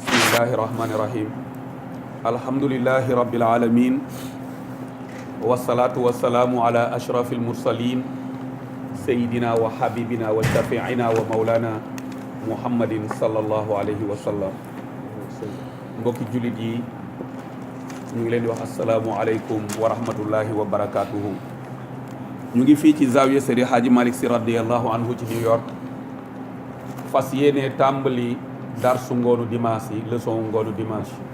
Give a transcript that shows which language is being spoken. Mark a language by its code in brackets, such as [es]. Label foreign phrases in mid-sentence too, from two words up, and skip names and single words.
[ar] بسم الله الرحمن الرحيم الحمد لله رب العالمين والصلاة والسلام على أشرف المرسلين سيدنا وحبيبنا وشفيعنا ومولانا محمد صلى الله عليه وسلم. [wo] mbokki jullit yi ñu ngi leen di wax [ar] السلام عليكم ورحمة الله وبركاته. [wo] ñu ngi fii ci zawiya Seydi Hadji Malick Sy [ar] رضي الله عنه [wo] ci New York, fas yéene tàmbali darsu ngoonu dimanche yi, leçon ngoonu dimanche.